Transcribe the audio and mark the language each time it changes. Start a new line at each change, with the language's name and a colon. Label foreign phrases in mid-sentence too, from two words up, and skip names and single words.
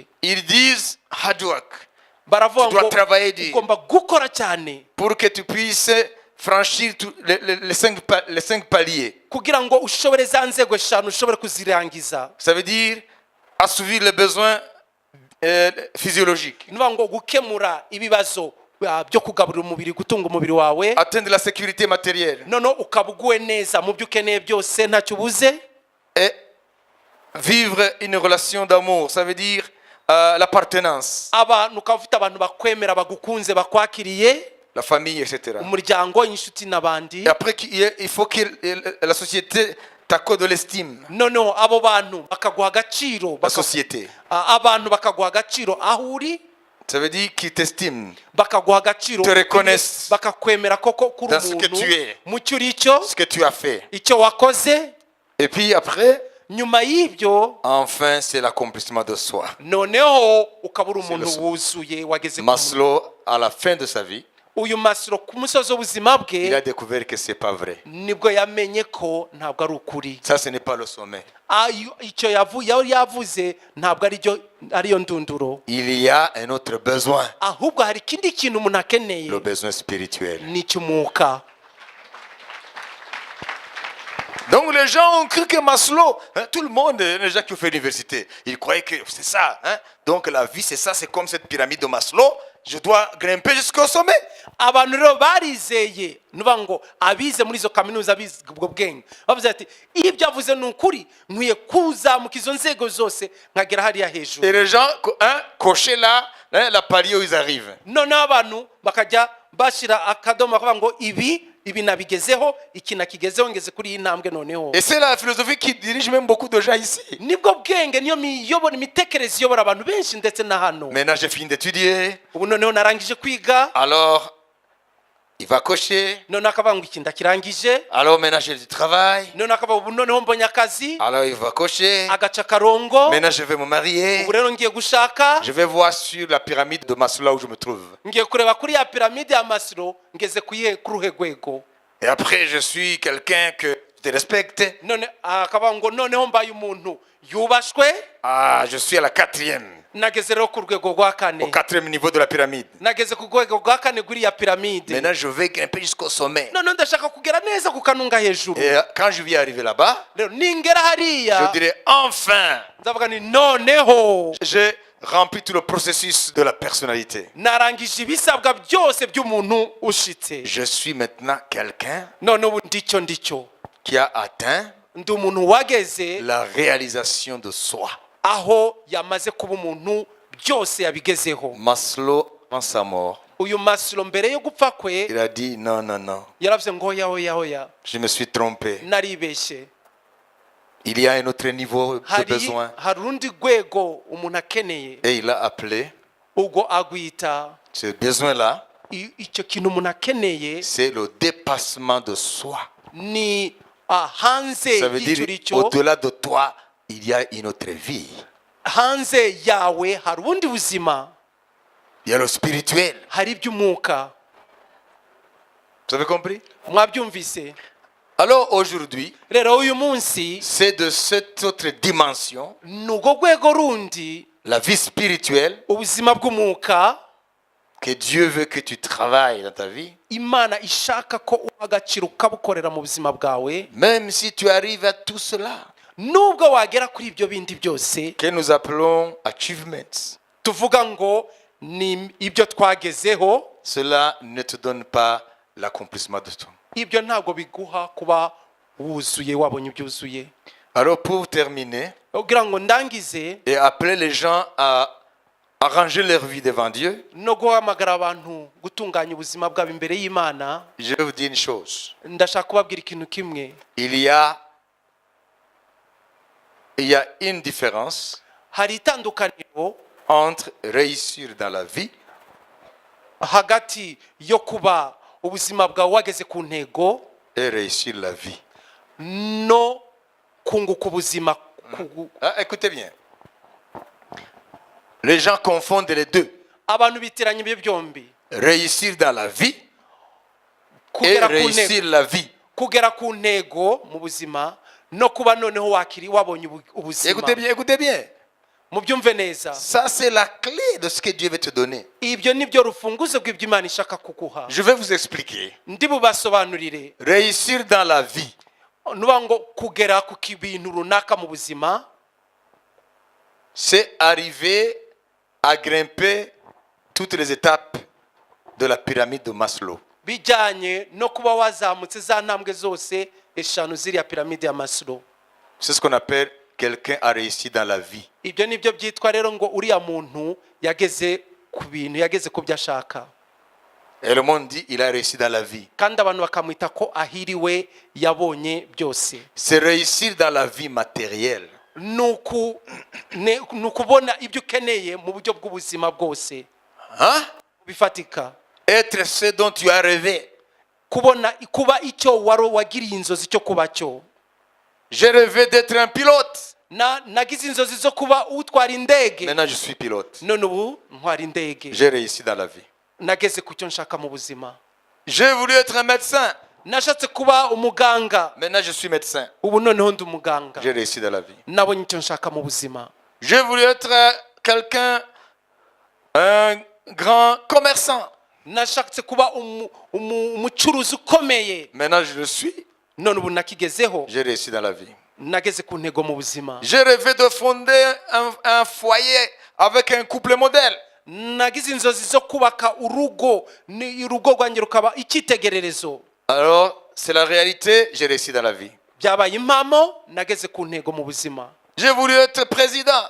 French: Ils disent
English: hard work
Kinyarwanda: baravuga
French: Tu dois
Kinyarwanda: ngo
French: travailler dur.
Kinyarwanda: ugomba gukora cyane
French: pour que tu puisses franchir les 5 paliers.
Kinyarwanda: kugira ngo ushobore za nzego eshanu ushobore kuzirangiza.
French: Ça veut dire assouvir les besoins physiologiques,
Kinyarwanda: niba ngo gukemura ibibazo byo kugaburira umubiri, gutunga umubiri wawe,
French: atteindre la sécurité matérielle
Kinyarwanda: noneho ukaba uguwe neza mu byo ukeneye byose ntacyo ubuze,
French: et vivre une relation d'amour. Ça veut dire l'appartenance,
Kinyarwanda: abantu ukaba ufite abantu bakwemera, bagukunze, bakwakiriye,
French: la famille, etc.
Kinyarwanda: umuryango, inshuti n'abandi.
French: Et après, il faut que la société t'accorde de l'estime.
Kinyarwanda: noneho abo bantu bakaguha agaciro,
French: La société.
Kinyarwanda: abantu bakaguha agaciro aho uri,
French: Ça veut dire qu'ils t'estiment,
Kinyarwanda: bakaguha agaciro,
French: te reconnaissent
Kinyarwanda: bakakwemera koko kuri
French: dans ce que tu es.
Kinyarwanda: mu cyo uri cyo,
French: ce que tu as fait.
Kinyarwanda: icyo wakoze.
French: Et puis après,
Kinyarwanda: nyuma y'ibyo
French: enfin, c'est l'accomplissement de soi.
Kinyarwanda: noneho ukaba uri umuntu
French: le-
Kinyarwanda: wuzuye wageze ku muntu.
French: Maslow, à la fin de sa vie,
Kinyarwanda: uyu Maslow ku musozi w'ubuzima
French: il a
Kinyarwanda: bwe
French: découvert que c'est pas vrai.
Kinyarwanda: nibwo yamenye ko ntabwo ari ukuri.
French: Ça, ce n'est pas le sommet.
Kinyarwanda: icyo yari yavuze ntabwo ariyo ndunduro,
French: Il y a un autre besoin,
Kinyarwanda: ahubwo hari ikindi kintu umuntu akeneye,
French: le besoin spirituel.
Kinyarwanda: ni icy'umwuka.
French: Donc les gens ont cru que Maslow, tout le monde, les gens qui ont fait l'université, ils croyaient que c'est ça. Donc la vie, c'est ça, c'est comme cette pyramide de Maslow. Je dois grimper jusqu'au sommet.
Kinyarwanda: abantu rero barizeye, nuvuga ngo abize muri izo kaminuza bize ubwo bwenge bavuze ati iyo ibyo avuze ni ukuri, nkwiye kuzamuka izo nzego zose nkagera hariya
French: Et
Kinyarwanda: hejuru.
French: les gens cochaient là, la palier où ils arrivent.
Kinyarwanda: noneho abantu bakajya bashyira akadomo bakavuga ngo ibi nabigezeho, iki nakigezeho, ngeze kuri iyi ntambwe noneho.
French: Et c'est la philosophie qui dirige même beaucoup de gens ici.
Kinyarwanda: nibwo bwenge, niyo imitekerereze iyobora abantu benshi ndetse na hano.
French: Maintenant, j'ai fini d'étudier.
Kinyarwanda: ubu noneho narangije kwiga,
French: Alors, il va cocher.
Kinyarwanda: noneho akavuga ngo iki ndakirangije,
French: Alors, maintenant, j'ai du travail.
Kinyarwanda: noneho akavuga ubu noneho mbonye akazi,
French: Alors, il va cocher.
Kinyarwanda: agaca akarongo,
French: Maintenant, je vais me marier.
Kinyarwanda: ubu rero ngiye gushaka,
French: Je vais voir sur la pyramide de Maslow où je me trouve.
Kinyarwanda: ngiye kureba kuri ya piramide ya Maslow ngeze ku ruhe rwego.
French: Et après, je suis quelqu'un que je respecte.
Kinyarwanda: none akavuga ngo noneho mbaye umuntu yubashwe,
French: Ah, je suis à la 4e,
Kinyarwanda: nageze rero ku rwego rwa
French: au
Kinyarwanda: kane,
French: 4e niveau de la pyramide.
Kinyarwanda: nageze ku rwego rwa kane rw'iriya piramide.
French: Maintenant, je vais grimper jusqu'au sommet.
Kinyarwanda: noneho ndashaka kugera neza ku kanunga hejuru.
French: Et quand je vais arriver là-bas,
Kinyarwanda: rero ningera
French: je
Kinyarwanda: hariya
French: dirai enfin,
Kinyarwanda: nzavuga ni noneho
French: j'ai rempli tout le processus de la personnalité.
Kinyarwanda: narangije ibisabwa byose by'umuntu ushitse.
French: Je suis maintenant quelqu'un
Kinyarwanda: none ubu ndicyo
French: qui a atteint
Kinyarwanda: ndi umuntu wageze
French: la réalisation de soi.
Kinyarwanda: aho yamaze kuba umuntu byose yabigezeho.
French: Maslow, avant sa mort,
Kinyarwanda: uyu Maslow mbere yo gupfa kwe
French: il a dit non, non, non,
Kinyarwanda: yaravuze ngo hoya
French: je me suis trompé.
Kinyarwanda: naribeshye.
French: Il y a un autre niveau de besoin.
Kinyarwanda: hari urundi rwego umuntu akeneye,
French: Et il a appelé
Kinyarwanda: ubwo agwita
French: ce besoin-là,
Kinyarwanda: icyo kintu umuntu akeneye
French: c'est le dépassement de soi.
Kinyarwanda: ni hanze
French: Ça veut
Kinyarwanda: y'icyo
French: dire
Kinyarwanda: icyo,
French: au-delà de toi, il y a une autre vie.
Kinyarwanda: hanze yawe hari ubundi buzima,
French: Il y a le spirituel.
Kinyarwanda: hari iby'umwuka.
French: Vous avez compris?
Kinyarwanda: Mwabyumvise?
French: Alors aujourd'hui,
Kinyarwanda: Rero uyu munsi
French: c'est de cette autre dimension,
Kinyarwanda: ni urwo rwego rundi,
French: la vie spirituelle,
Kinyarwanda: ubuzima bw'umwuka,
French: que Dieu veut que tu travailles dans ta vie.
Kinyarwanda: Imana ishaka ko uha agaciro ukabukorera mu buzima bwawe,
French: Même si tu arrives à tout cela,
Kinyarwanda: nubwo wagera kuri ibyo bindi byose
French: que nous appelons achievements,
Kinyarwanda: tuvuga ngo ni ibyo twagezeho,
French: cela ne te donne pas l'accomplissement de tout.
Kinyarwanda: ibyo ntabwo biguha kuba wuzuye, wabonye ibyuzuye.
French: Alors pour terminer,
Kinyarwanda: kugira ngo ndangize
French: et appeler les gens à arranger leur vie devant Dieu,
Kinyarwanda: no guhamagara abantu gutunganya ubuzima bwabo imbere y'Imana,
French: je vais vous dire une chose.
Kinyarwanda: ndashaka kubabwira ikintu kimwe.
French: Il y a une différence
Kinyarwanda: Hari itandukaniro
French: entre réussir dans la vie
Kinyarwanda: hagati yo kuba ubuzima bwawe wageze ku ntego
French: et réussir la vie.
Kinyarwanda: no kunguka ubuzima.
French: Ah, écoutez bien. Les gens confondent les deux.
Kinyarwanda: Abantu bitiranya ibyo byombi.
French: Réussir dans la vie et
Kinyarwanda: Kugera ku
French: réussir
Kinyarwanda: ntego,
French: la vie.
Kinyarwanda: kugera ku ntego mu buzima no kuba noneho wabonye ubuzima.
French: Écoutez bien, écoutez bien.
Kinyarwanda: Mubyumve neza.
French: Ça, c'est la clé de ce que Dieu veut te donner.
Kinyarwanda: Ibyo nibyo rufunguzo rw'ibyo Imana ishaka kuguha.
French: Je vais vous expliquer.
Kinyarwanda: Ndi bubasobanurire.
French: Réussir dans la vie,
Kinyarwanda: Nuba ngo kugera ku bintu runaka mu buzima,
French: c'est arriver à grimper toutes les étapes de la pyramide de Maslow.
Kinyarwanda: bijyanye no kuba wazamutse za ntambwe zose eshanu ziriya piramide ya Maslow.
French: C'est ce qu'on appelle quelqu'un a réussi dans la vie.
Kinyarwanda: Ibyo nibyo byitwa rero ngo uriya muntu yageze ku bintu, yageze ku byo ashaka.
French: Et le monde dit il a réussi dans la vie.
Kinyarwanda: Kandi abantu bakamwita ko ahiriwe, yabonye byose.
French: C'est réussir dans la vie matérielle.
Kinyarwanda: Nukubona ibyo ukeneye mu buryo bw'ubuzima bwose
French: Hein?
Kinyarwanda: bifatika.
French: Être ce dont tu as rêvé.
Kinyarwanda: Kuba icyo wagiriye inzozi cyo kuba cyo.
French: J'ai rêvé d'être un pilote.
Kinyarwanda: Nagize inzozi zo kuba utwara indege.
French: Maintenant je suis pilote.
Kinyarwanda: None ubu ntwara indege.
French: J'ai réussi dans la vie.
Kinyarwanda: Nageze ku cyo nshaka mu buzima.
French: J'ai voulu être un médecin.
Kinyarwanda: Nashatse kuba umuganga.
French: Maintenant je suis médecin.
Kinyarwanda: Ubu noneho ndi umuganga.
French: J'ai réussi dans la vie.
Kinyarwanda: Nabonye icyo nshaka mu buzima.
French: J'ai voulu être quelqu'un, un grand commerçant.
Kinyarwanda: Nashatse kuba umucuruzi ukomeye.
French: Maintenant je le suis.
Kinyarwanda: None ubu nakigezeho.
French: J'ai réussi dans la vie.
Kinyarwanda: Nageze ku ntego mu buzima.
French: J'ai rêvé de fonder un foyer avec un couple modèle.
Kinyarwanda: Nagize inzozi zo kubaka urugo, ni urugo rwanjye rukaba icyitegererezo.
French: Alors, c'est la réalité, j'ai réussi dans la vie.
Kinyarwanda: Byabaye impamo, nageze ku ntego mu buzima.
French: J'ai voulu être président.